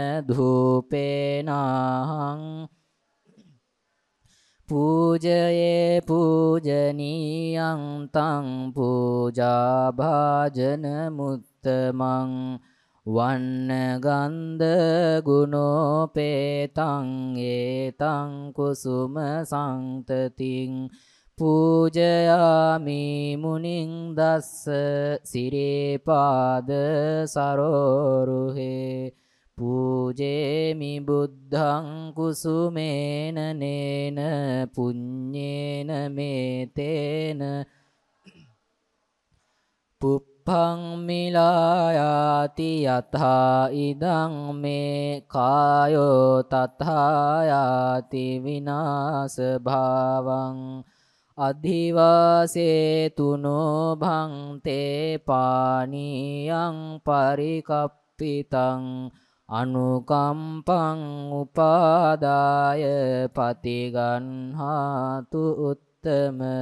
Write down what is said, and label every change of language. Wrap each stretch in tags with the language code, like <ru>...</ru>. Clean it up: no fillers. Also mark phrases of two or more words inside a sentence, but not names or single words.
<pi>ධූපේනහං පූජයේ පූජනීයං තං පූජා භාජන මුත්තමං වන්න ගන්ධ ගුණෝපේතං ඒතං කුසුම සංතතින් පූජයාමි මුනිං දස්ස සිරේපාද සරෝරුහේ පූජේමි බුද්ධං කුසුමේන නේන පුඤ්ඤේන මේතේන පුප්පං මිලායාති යථා ඉදං මේ කායෝ තථායාති විනාශ භාවං අධිවාසේ තුනෝ භන්තේ පානීයං පරිකප්පිතං අනුකම්පං උපාදාය පතිගන්හාතු උත්තම</pi>